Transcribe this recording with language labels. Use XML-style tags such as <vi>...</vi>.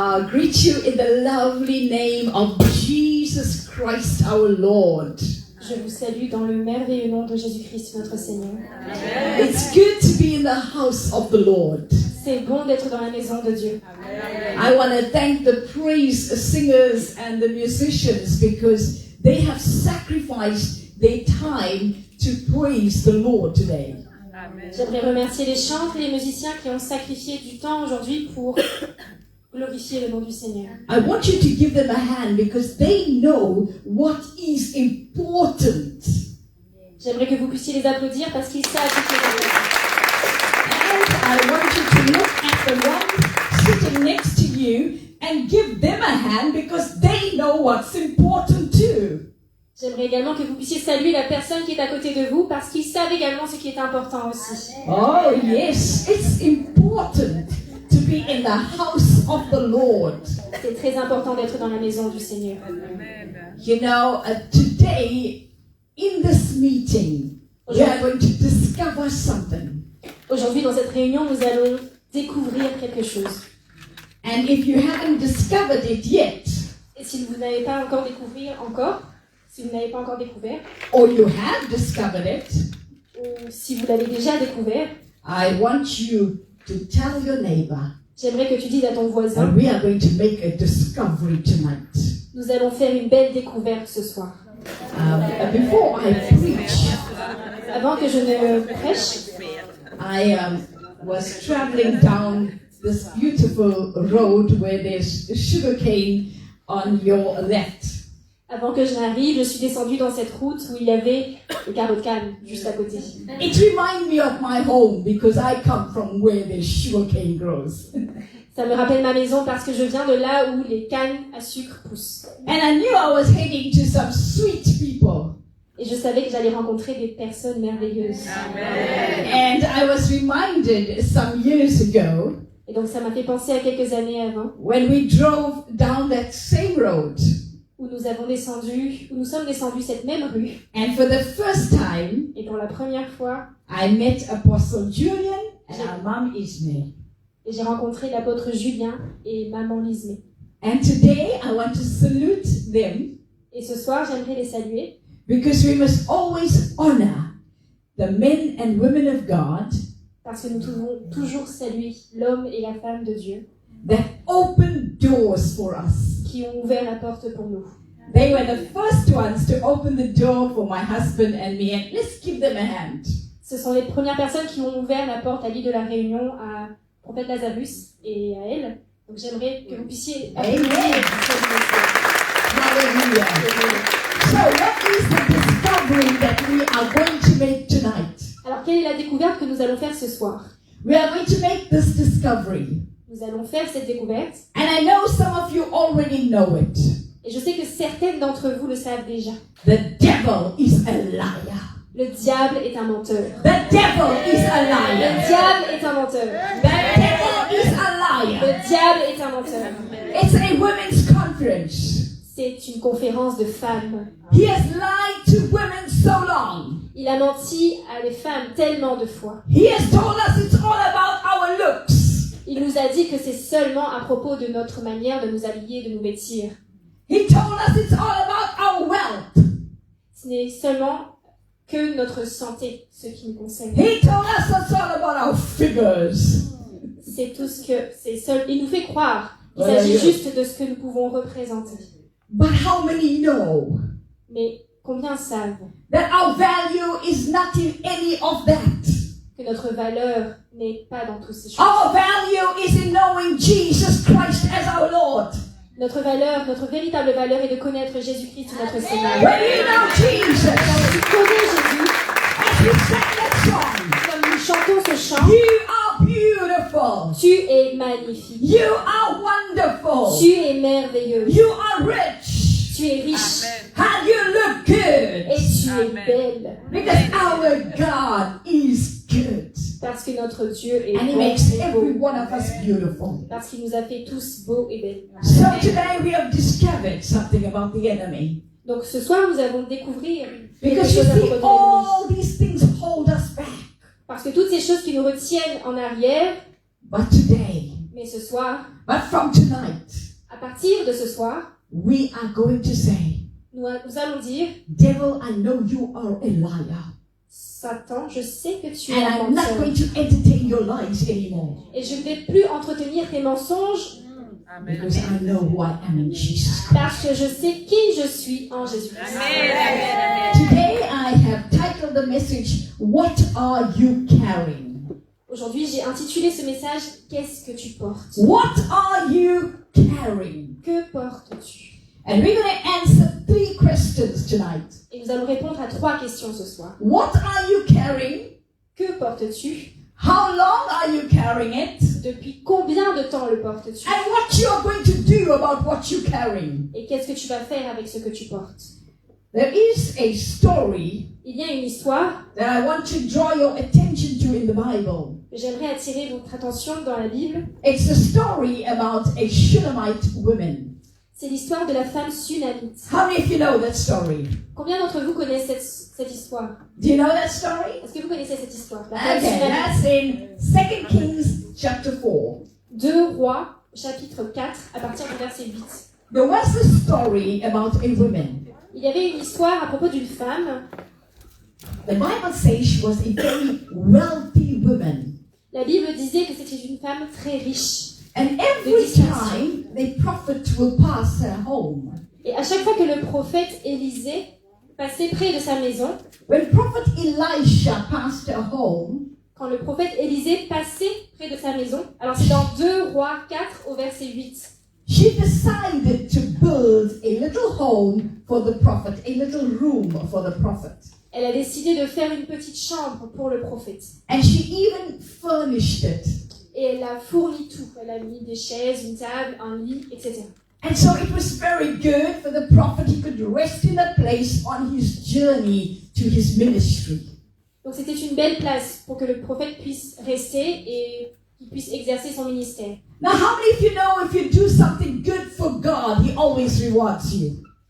<en>Greet you in the lovely name of Jesus Christ our Lord.</en> <fr>Je vous salue dans le merveilleux nom de Jésus-Christ notre Seigneur.</fr> <en>It's good to be in the house of the Lord.</en> <fr>C'est bon d'être dans la maison de Dieu.</fr> <en>I want to thank the praise singers and the musicians because they have sacrificed their time to praise the Lord today.</en> <fr>J'aimerais remercier les chantres et les musiciens qui ont sacrifié du temps aujourd'hui pour glorifier le nom du Seigneur.</fr> <en>I want you to give them a hand because they know what is important.</en> <fr>J'aimerais que vous puissiez les applaudir parce qu'ils savent ce qui est important.</fr> <en>And I want you to look at the one sitting next to you and give them a hand because they know what's important too.</en> <fr>J'aimerais également que vous puissiez saluer la personne qui est à côté de vous parce qu'ils savent également ce qui est important aussi.</fr> <en>Oh yes, it's important to be in the house of the Lord.</en> <fr>C'est très important d'être dans la maison du Seigneur.</fr> <en>You know, today in this meeting, we are going to discover something.</en> <fr>Aujourd'hui, dans cette réunion, nous allons découvrir quelque chose.</fr> <en>And if you haven't discovered it yet,</en> <fr>Et si vous n'avez pas encore si vous n'avez pas encore découvert,</fr> <en>or you have discovered it,</en> <fr>ou si vous l'avez déjà découvert,</fr> <en>I want you to tell your neighbor</en> <fr>j'aimerais que tu dises à ton</fr> <en>that</en> <fr>voisin,</fr> <en>we are going to make a discovery tonight.</en> <fr>nous allons faire une belle découverte ce soir.</fr> <en>Before I preach,</en> <fr>Avant que je ne prêche,</fr> <en>I was traveling down this beautiful road where there's sugarcane on your left.</en> <fr>avant que je n'arrive, je suis descendue dans cette route où il y avait le carreau de canne juste à côté.</fr> <en>It reminds me of my home because I come from where the sugarcane grows.</en> <fr>Ça me rappelle ma maison parce que je viens de là où les cannes à sucre poussent.</fr> <en>And I knew I was heading to some sweet people.</en> <fr>Et je savais que j'allais rencontrer des personnes merveilleuses.</fr> <en>And I was reminded some years ago</en> <fr>Et donc ça m'a fait penser à quelques années avant,</fr> <en>when we drove down that same road.</en> <fr>où nous sommes descendus cette même rue.</fr> <en>And for the first time,</en> <fr>Et pour la première fois,</fr> <en>I met Apostle Julian and our mom Ismay.</en> <fr>et j'ai rencontré l'apôtre Julien et maman Lismé.</fr> <en>And today I want to salute them</en> <fr>Et ce soir, j'aimerais les saluer</fr> <en>because we must always honor the men and women of God</en> <fr>parce que nous devons toujours saluer l'homme et la femme de Dieu</fr> <en>that open doors for us.</en> <fr>qui ont ouvert la porte pour nous.</fr> <en>They were the first ones to open the door for my husband and me, and let's give them a hand.</en> <fr>Ce sont les premières personnes qui ont ouvert la porte à l'île de la Réunion à Prophète Lazarus et à elle. Donc j'aimerais que vous puissiez Amen. applaudir. Hallelujah.</fr> <en>So what is the discovery that we are going to make tonight?</en> <fr>Alors quelle est la découverte que nous allons faire ce soir?</fr> <en>We are going to make this discovery.</en> <fr>Nous allons faire cette découverte</fr> <en>And I know some of you already know it.</en> <fr>et je sais que certaines d'entre vous le savent déjà.</fr> <en>The devil is a liar.</en> <fr>Le diable est un menteur.</fr> <en>The devil is a</en> <fr>Le</fr> <en>liar.</en> <fr>diable est un menteur.</fr> <en>The devil is a liar.</en> <fr>Le diable est un menteur.</fr> <en>It's a women's conference.</en> <fr>C'est une conférence de femmes.</fr> <en>He has lied to women so long.</en> <fr>Il a menti à des femmes tellement de fois.</fr> <en>He has told us it's all about our looks.</en> <fr>Il nous a dit que c'est seulement à propos de notre manière de nous habiller, de nous vêtir.</fr> <en>He told us it's all about our wealth.</en> <fr>Ce n'est seulement que notre santé, ce qui nous concerne.</fr> <en>He told us it's all about our figures.</en> <fr>C'est tout ce que c'est seul. Il nous fait croire qu'il Voilà, s'agit yeah. juste de ce que nous pouvons représenter.</fr> <en>But how many know</en> <fr>Mais combien savent</fr> <en>that our value is not in any of that?</en> <fr>que notre valeur n'est pas dans toutes ces choses.</fr> <en>Our value is in knowing Jesus Christ as our Lord.</en> <fr>Notre valeur, notre véritable valeur est de connaître Jésus-Christ, notre Seigneur.</fr> <en>When you know Jesus,</en> <fr>Quand tu connais Jésus,</fr> <en>as we sang that song,</en> <fr>comme nous chantons ce chant,</fr> <en>you are beautiful.</en> <fr>tu es magnifique.</fr> <en>You are wonderful.</en> <fr>Tu es merveilleuse.</fr> <en>You are rich.</en> <fr>Tu es riche.</fr> <en>And you look good.</en> <fr>Et tu es belle.</fr> <en>Because our God is good.</en> <fr>Parce que notre Dieu est</fr> <en>And He</en> <fr>bon</fr> <en>makes</en> <fr>et</fr> <en>every</en> <fr>beau.</fr> <en>one of us beautiful.</en> <fr>Parce qu'il nous a fait tous beaux et belles.</fr> <en>So today we have discovered something about the enemy.</en> <fr>Donc ce soir, nous allons découvrir quelque</fr> <en>Because you</en> <fr>chose à</fr> <en>see,</en> <fr>propos de l'ennemi.</fr> <en>all these things hold us back.</en> <fr>Parce que toutes ces choses qui nous retiennent en arrière,</fr> <en>But today,</en> <fr>mais ce soir,</fr> <en>but from tonight,</en> <fr>à partir de ce soir,</fr> <en>we are going to say,</en> <fr>nous allons dire,</fr> <en>Devil, I know you are a liar.</en> <fr>Satan, je sais que tu es</fr> <en>And</en> <fr>un</fr> <en>I'm not</en> <fr>menteur.</fr> <en>going to entertain your lies anymore.</en> <fr>Et je ne vais plus entretenir tes mensonges</fr> <en>Because I know who I am in Jesus.</en> <fr>parce que je sais qui je suis en Jésus-Christ.</fr> <en>Today I have titled the message, What are you carrying?</en> <fr>Aujourd'hui, j'ai intitulé ce message « Qu'est-ce que tu portes ?»</fr> <en>What are you carrying?</en> <fr>Que portes-tu?</fr> <en>And we're going to answer 3 questions tonight.</en> <fr>Et nous allons répondre à 3 questions ce soir.</fr> <en>What are you carrying?</en> <fr>Que portes-tu?</fr> <en>How long are you carrying it?</en> <fr>Depuis combien de temps le portes-tu?</fr> <en>And what you are going to do about what you're carrying.</en> <fr>Et qu'est-ce que tu vas faire avec ce que tu portes?</fr> <en>There is a story</en> <fr>Il y a une histoire</fr> <en>that I want to draw your attention to in the Bible.</en> <fr>que j'aimerais attirer votre attention dans la Bible.</fr> <en>It's a story about a Shunammite woman.</en> <fr>C'est l'histoire de la femme sunamite.</fr> <en>How many of you know that story?</en> <fr>Combien d'entre vous connaissent cette histoire?</fr> <en>Do you know that story?</en> <fr>Est-ce que vous connaissez cette histoire? La femme</fr> <en>Okay,</en> <fr>sunamite.</fr> <en>that's in 2 Kings chapter 4.</en> <fr>2 Rois, chapitre 4, à partir du verset 8.</fr> <en>There was a story about a woman.</en> <fr>Il y avait une histoire à propos d'une femme.</fr> <en>The Bible says she was a very wealthy woman.</en> <fr>La Bible disait que c'était une femme très riche.</fr> <en>And every time the prophet will pass her home,</en> <fr>Et à chaque fois que le prophète Élisée passait près de sa maison,</fr> <en>when prophet Elisha passed her home,</en> <fr>quand le prophète Élisée passait près de sa maison, alors c'est dans 2 Rois 4 au verset 8,</fr> <en>she decided to build a little home for the prophet, a little room for the prophet.</en> <fr>elle a décidé de faire une petite chambre pour le prophète.</fr> <en>And she even furnished it.</en> <fr>Et elle a fourni tout. Elle a mis des chaises, une table, un lit, etc.</fr> <en>And so it was very good for the prophet. He could rest in that place on his journey to his ministry.</en> <fr>Donc c'était une belle place pour que le prophète puisse rester et qu'il puisse exercer son ministère.</fr> <en>Now, how many of you know if you do something good for God, He always rewards you?</en>